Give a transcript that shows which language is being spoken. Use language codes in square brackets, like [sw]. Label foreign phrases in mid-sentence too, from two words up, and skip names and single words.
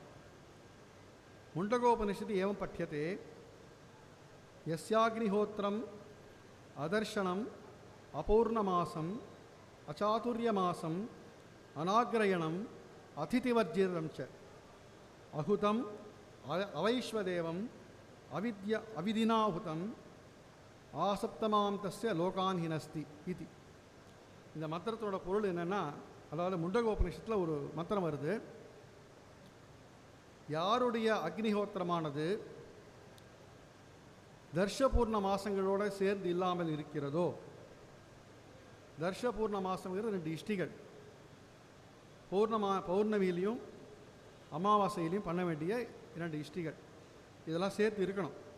[sa] मुण्डकोपनिषदि एवं पठ्यते, यस्याग्निहोत्रम् अदर्शनम् अपौर्णमासम् अचातुर्यमासम् अनाग्रयणम् अतिथिवर्जितं च अहुतम् अवैश्वदेवम् अविदिनाहुतम् आसप्तमान् तस्य लोकान् हिनस्ति इति. [ta] இந்த மந்திரத்தோட பொருள் என்னென்னா, அதாவது முண்டகோபனிஷத்தில் ஒரு மந்திரம் வருது. யாருடைய அக்னிஹோத்திரமானது தர்ஷபூர்ண மாசங்களோடு சேர்ந்து இல்லாமல் இருக்கிறதோ, தர்ஷபூர்ண மாசங்கிறது 2 இஷ்டிகள், பௌர்ணமியிலையும் அமாவாசையிலையும் பண்ண வேண்டிய 2 இஷ்டிகள், இதெல்லாம் சேர்த்து இருக்கணும்.